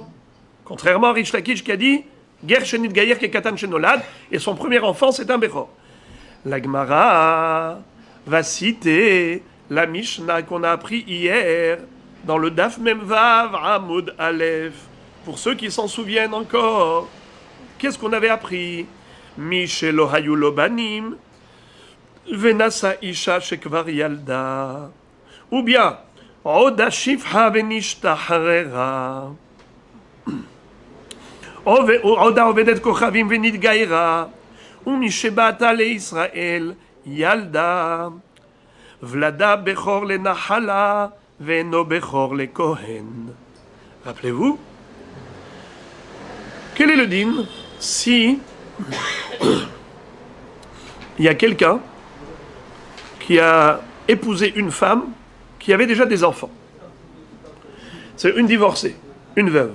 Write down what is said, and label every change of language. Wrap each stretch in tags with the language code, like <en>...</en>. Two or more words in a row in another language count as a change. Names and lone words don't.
<fr>Contrairement à Rish Lakish qui a dit</fr> <he>גר שנתגייר כקטן שנולד,</he> <fr>et son premier enfant c'est un Bechor. La Gemara va citer la Mishnah qu'on a appris hier dans le</fr> <he>דף מ"ו עמוד א.</he> <fr>Pour ceux qui s'en souviennent encore, qu'est-ce qu'on avait appris?</fr> <he>מי שהיו לו בנים ונשא אשה שכבר ילדה,</he> <fr>ou bien</fr> <he>עודה שפחה ונשתחררה, עודה עובדת כוכבים ונתגיירה, ומשבאתה לישראל ילדה, ולדה בכור לנחלה ואינו בכור לכהן.</he> <fr>Rappelez-vous, quel est le din si il y a quelqu'un qui a épousé une femme qui avait déjà des enfants? C'est une divorcée, une veuve.</fr>